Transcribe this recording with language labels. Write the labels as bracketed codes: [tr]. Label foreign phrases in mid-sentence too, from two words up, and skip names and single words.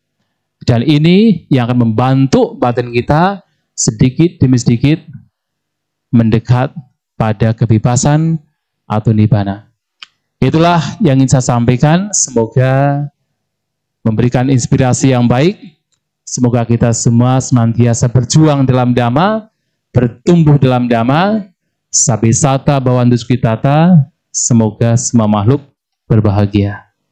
[id] Dan ini yang akan membantu batin kita sedikit demi sedikit mendekat pada kebebasan atau nibbana. Itulah yang ingin saya sampaikan. Semoga memberikan inspirasi yang baik. Semoga kita semua senantiasa berjuang dalam Dhamma, bertumbuh dalam Dhamma, [pi] Sabbe satta bhavantu sukhitata. [id] Semoga semua makhluk berbahagia.